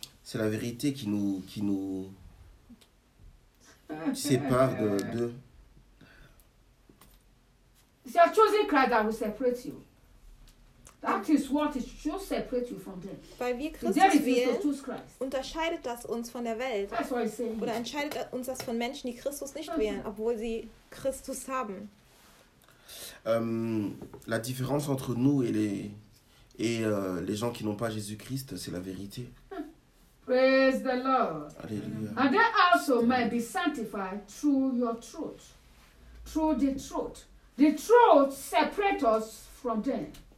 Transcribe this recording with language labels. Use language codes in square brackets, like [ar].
[fr] C'est la vérité qui nous sépare de d'eux. [en] It's your chosen Christ that will separate you. That is what it should separate you from them. [de] Weil wir Christus wählen, unterscheidet das uns von der Welt. [en] That's what he's saying. [de] Oder entscheidet uns das von Menschen, die Christus nicht wählen, obwohl sie Christus haben. [fr] La différence entre nous et les gens qui n'ont pas Jésus-Christ, c'est la vérité. [en] Praise the Lord. Alléluia. And they also may be sanctified through your truth. Through the truth. The truth separates us from them.